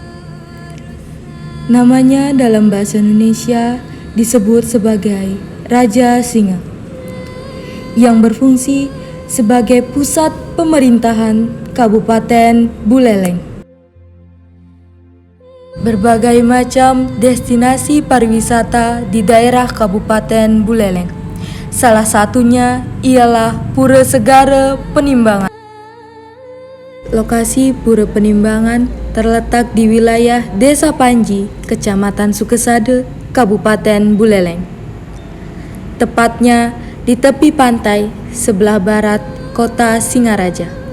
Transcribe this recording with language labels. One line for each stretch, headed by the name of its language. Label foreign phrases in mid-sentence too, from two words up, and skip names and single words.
Indonesian: Namanya dalam bahasa Indonesia disebut sebagai Raja Singa, yang berfungsi sebagai pusat pemerintahan Kabupaten Buleleng. Berbagai macam destinasi pariwisata di daerah Kabupaten Buleleng. Salah satunya ialah Pura Segara Penimbangan. Lokasi Pura Penimbangan terletak di wilayah Desa Panji, Kecamatan Sukesade, Kabupaten Buleleng. Tepatnya di tepi pantai sebelah barat kota Singaraja.